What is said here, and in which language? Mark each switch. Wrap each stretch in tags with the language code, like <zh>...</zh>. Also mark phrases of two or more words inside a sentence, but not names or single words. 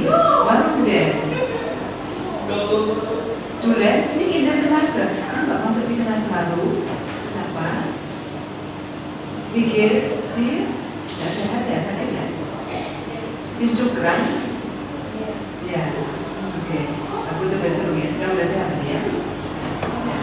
<de>Warum denn? Du lernst nicht in der Klasse.</de> <id>Kamu nggak masuk di kelas baru. Kenapa?</id> <de>Wie geht's dir?</de> <id>Ya sehat ya, sakit ya?</id> <de>Bist du krank?</de> <id>Ya. Oke. Aku tuh besok ya. Sekarang udah sehat ya?</id>